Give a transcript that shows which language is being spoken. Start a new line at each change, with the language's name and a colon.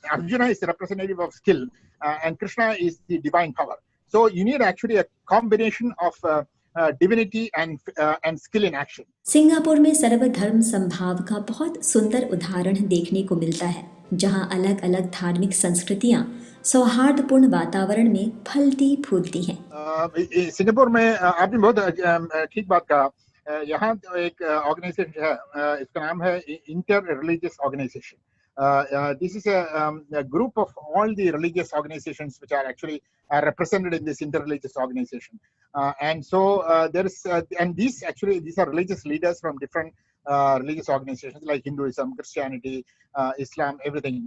English: Arjuna is the representative of skill, and Krishna is the divine power. So you need actually a combination of divinity and skill in action.
Hindi: Singapore में सर्वधर्म संभाव का बहुत सुंदर उदाहरण देखने को मिलता है, जहां अलग अलग धार्मिक संस्कृतियां सौहार्दपूर्ण वातावरण में फलती फूलती हैं। सिंगापुर में आपने बहुत ठीक बात कहा। यहाँ एक ऑर्गेनाइजेशन है, इसका नाम है inter religious organisation,
English: This is a group of all the religious organizations which are actually represented in this interreligious organization. And so there is, and these are religious leaders from different religious organizations like Hinduism, Christianity, Islam, everything.